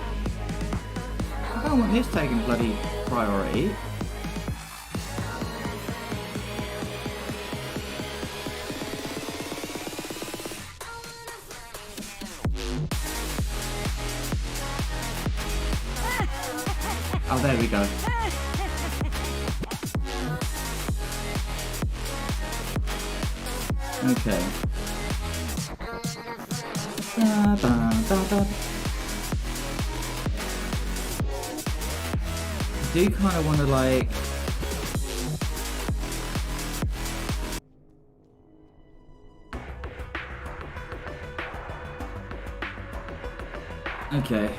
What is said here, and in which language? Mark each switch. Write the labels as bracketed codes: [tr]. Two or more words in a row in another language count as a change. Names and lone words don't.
[en] I don't want this taking bloody priority. Oh, there we go. Okay. Ba, ba, ba, ba. I do kind of want to like... Okay.